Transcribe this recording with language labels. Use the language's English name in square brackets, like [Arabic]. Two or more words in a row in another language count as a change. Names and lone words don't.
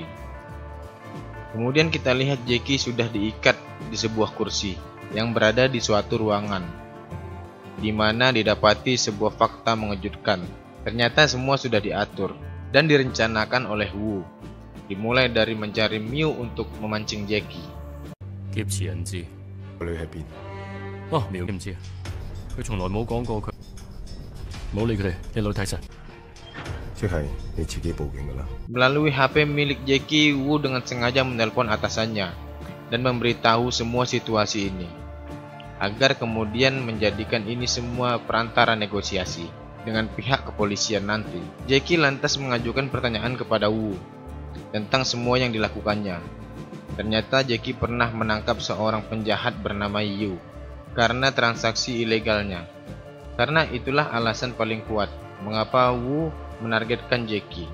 [Indonesian] Kemudian kita lihat Jackie sudah diikat di sebuah kursi yang berada di suatu ruangan, di mana didapati sebuah fakta mengejutkan. Ternyata semua sudah diatur dan direncanakan oleh Wu. Dimulai dari mencari Miu untuk memancing Jackie. [Cantonese] 劫持人質。個女喺邊？哦，苗唔知啊，佢從來冇講過佢。冇理佢哋，一路睇實。即係你自己報警㗎啦。 [Indonesian] Melalui HP milik Jackie, Wu dengan sengaja menelpon atasannya dan memberitahu semua situasi ini, agar kemudian menjadikan ini semua perantara negosiasi dengan pihak kepolisian nanti. Jackie lantas mengajukan pertanyaan kepada Wu tentang semua yang dilakukannya. Ternyata Jackie pernah menangkap seorang penjahat bernama Yu karena transaksi ilegalnya. Karena itulah alasan paling kuat mengapa Wu menargetkan Jackie.